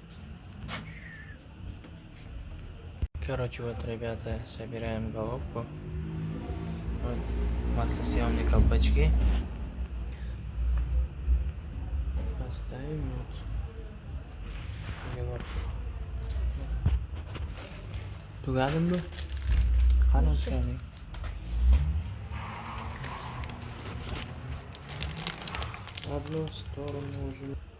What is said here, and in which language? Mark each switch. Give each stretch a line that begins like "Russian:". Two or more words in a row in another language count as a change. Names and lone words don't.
Russian: Короче, вот, ребята, собираем головку. Вот маслосъемные колпачки. Поставим вот.
Uzbek: Тугадым bu? Qani ishlaylik?
Russian: Одну сторону уже.